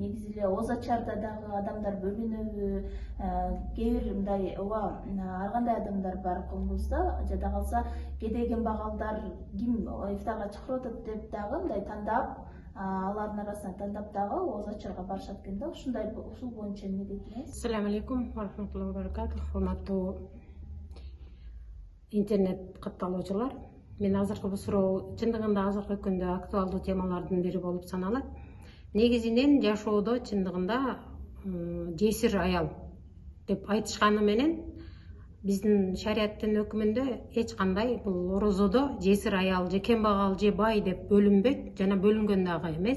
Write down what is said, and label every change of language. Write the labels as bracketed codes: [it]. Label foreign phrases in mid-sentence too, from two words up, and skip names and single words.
[ky] Негизи эле ооз ачарда дагы адамдар бөлүнөбү? Кээ бир мындай ооба ар кандай адамдар бар коомубузда, жада калса кедей кембагалдар ким ифтарга чакырып атат деп дагы мындай тандап, алардын арасынан тандап дагы ооз ачарга барышат экен да. Ушул боюнча эмне дейт элеңиз? [ar] السلام عليكم ورحمة الله وبركاته. [ky] Урматтуу интернет катталуучулар, мен азыркы бул суроо чындыгында азыркы күндө актуалдуу темалардын бири болуп саналат. Негизинен жашоодо чындыгында жесир аял деп айтышканы менен биздин шариаттын өкүмүндө эч кандай бул орозодо жесир аял же кембагал же бай деп бөлүнбөйт, жана бөлүнгөн дагы эмес.